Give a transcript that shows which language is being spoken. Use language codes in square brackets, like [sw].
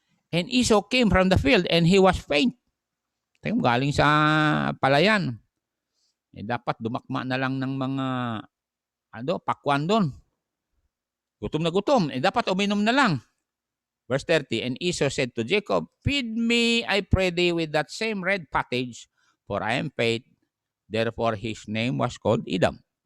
[en] And Esau came from the field and he was faint. [tl] Galing sa palayan. Dapat dumakma na lang ng mga pakwan doon. Gutom na gutom. Dapat uminom na lang. [en] Verse 30, and Esau said to Jacob, feed me, I pray thee, with that same red pottage, for I am faint. Therefore his name was called Edom.